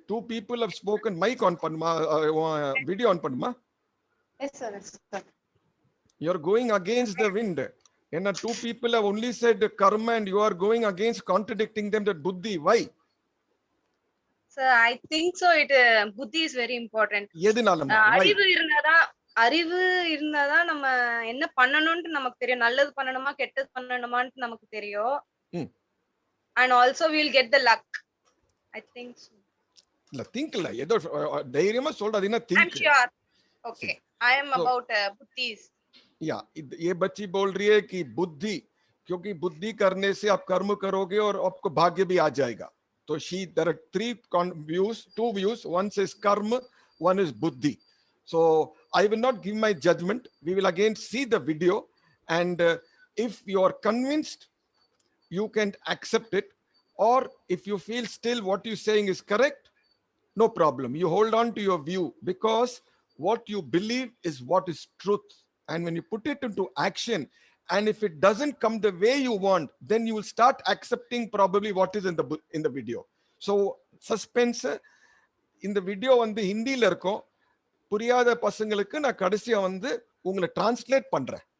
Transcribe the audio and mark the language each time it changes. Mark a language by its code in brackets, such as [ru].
[en] 2 people have spoken. Mic on panma, video on panma. Yes sir, yes sir. You are going against the wind. And 2 people have only said karma and you are going against, contradicting them, that buddhi. Why? Sir, I think so. Buddhi is very important. [ta] எதனாலமா? அறிவு இருந்தாதான் நம்ம என்ன பண்ணணும்னு நமக்கு தெரியும். நல்லது பண்ணணுமா கெட்டது பண்ணணுமான்னு நமக்கு தெரியும். [en] And also we'll get the luck. I think so. [ta] இல்ல think இல்ல, ஏதோ தைரியமா சொல்றதுன்னா think. [en] I'm sure. Okay, I am about buddhis. [hi] या ये बच्ची बोल रही है कि बुद्धि, क्योंकि बुद्धि करने से आप कर्म करोगे और आपको भाग्य भी आ जाएगा. [en] तो there are 3 views, 2 views. One says karma, one is buddhi. So I will not give my judgment. We will again see the video, and if you are convinced, you can accept it, or if you feel still what you're saying is correct, no problem. You hold on to your view, because what you believe is what is truth. And when you put it into action, and if it doesn't come the way you want, then you will start accepting probably what is in the video. So suspense. [ta] இந்த video வந்து ஹிந்தில இருக்கும். புரியாத பசங்களுக்கு நான் கடைசியா வந்து உங்களை டிரான்ஸ்லேட் பண்றேன்.